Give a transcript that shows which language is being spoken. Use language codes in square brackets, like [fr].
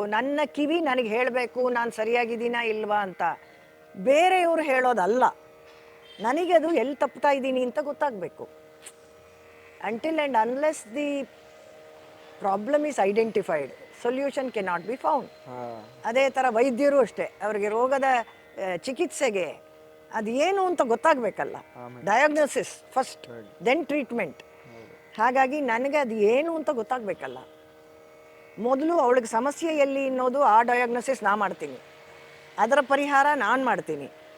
[kn] ನನ್ನ ಕಿವಿ ನನಗೆ ಹೇಳಬೇಕು ನಾನು ಸರಿಯಾಗಿದ್ದೀನಾ ಇಲ್ವಾ ಅಂತ. ಬೇರೆಯವರು ಹೇಳೋದಲ್ಲ, ನನಗೆ ಅದು ಎಲ್ಲಿ ತಪ್ತಾ ಇದ್ದೀನಿ ಅಂತ ಗೊತ್ತಾಗಬೇಕು. [en] until and unless the problem is identified, solution cannot be found. [kn] ಅದೇ ಥರ ವೈದ್ಯರು ಅಷ್ಟೇ, ಅವರಿಗೆ ರೋಗದ ಚಿಕಿತ್ಸೆಗೆ ಅದು ಏನು ಅಂತ ಗೊತ್ತಾಗಬೇಕಲ್ಲ. [en] Diagnosis first, then treatment. [kn] ಹಾಗಾಗಿ ನನಗೆ ಅದು ಏನು ಅಂತ ಗೊತ್ತಾಗಬೇಕಲ್ಲ. ಮೊದಲು ಅವಳಿಗೆ ಸಮಸ್ಯೆ ಎಲ್ಲಿ ಅನ್ನೋದು ಆ ಡಯಾಗ್ನೋಸಿಸ್ ನಾ ಮಾಡ್ತೀನಿ, ಅದರ ಪರಿಹಾರ ನಾನು ಮಾಡ್ತೀನಿ.